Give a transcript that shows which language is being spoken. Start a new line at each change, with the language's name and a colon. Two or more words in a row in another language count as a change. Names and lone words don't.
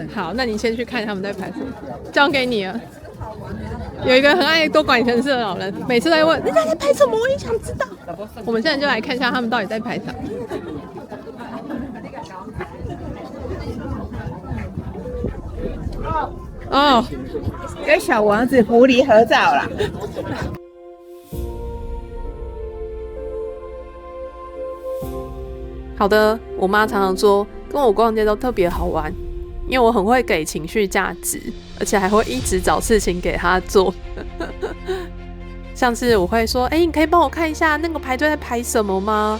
Chinese: 好，那你先去看他們在排什麼，交給你了。有一個很愛多管閒事的老人，每次都在問人家在排什麼，我也想知道。我們現在就來看一下他們到底在排啥。哦，跟小王子狐狸合照啦。好的，我媽常常說跟我逛街都特別好玩，因為我很會給情緒價值，而且還會一直找事情給她做。像是我會說，你可以幫我看一下那個排隊在排什麼嗎？